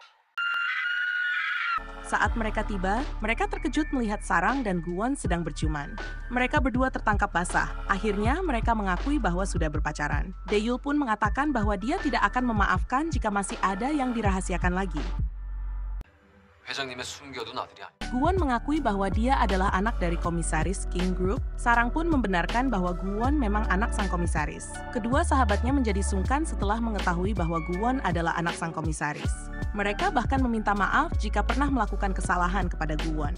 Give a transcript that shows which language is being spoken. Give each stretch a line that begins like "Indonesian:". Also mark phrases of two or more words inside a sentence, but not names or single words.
Indonesian: Saat mereka tiba, mereka terkejut melihat Sarang dan Gu-won sedang berciuman. Mereka berdua tertangkap basah. Akhirnya mereka mengakui bahwa sudah berpacaran. Dae-yul pun mengatakan bahwa dia tidak akan memaafkan jika masih ada yang dirahasiakan lagi.
Korean: 회장님의 숨겨둔 아들이야.
Indonesian: Gu-won mengakui bahwa dia adalah anak dari komisaris King Group. Sarang pun membenarkan bahwa Gu-won memang anak sang komisaris. Kedua sahabatnya menjadi sungkan setelah mengetahui bahwa Gu-won adalah anak sang komisaris. Mereka bahkan meminta maaf jika pernah melakukan kesalahan kepada Gu-won.